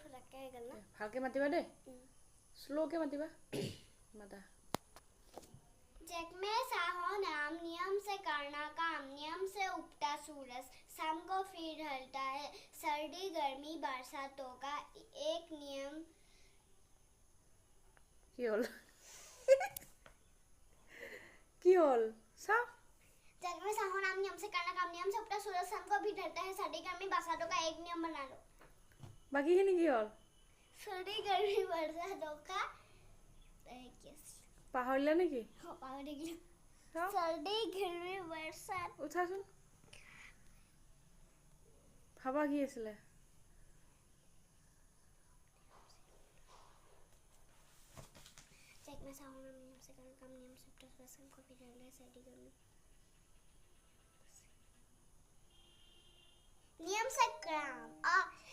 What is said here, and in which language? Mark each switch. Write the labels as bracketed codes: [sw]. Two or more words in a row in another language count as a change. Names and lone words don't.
[as] ভালকে মাতিবা দেই স্লোকে মাতিবা মাতা [hi] जग में साहो नाम नियम से करना काम नियम से उगता सूरज शाम को फिर ढलता है सर्दी गर्मी बरसातों का एक नियम [as] কি হল কি হল সাও [hi] जग में साहो नाम नियम से करना काम नियम से उगता सूरज शाम को फिर ढलता है सर्दी गर्मी बरसातों का एक नियम बना लो [as] বাকিখিনি কি হল [hi] सर्दी गर्मी बरसातों का [as] পাহৰিলা নেকি [hi] सर्दी गर्मी बरसात [as] উঠাচোন ভাবা কি আছিলে [hi] जग में साहो नाम नियम से करना काम नियम से उगता सूरज शाम को फिर ढलता है सर्दी गर्मी नियम से काम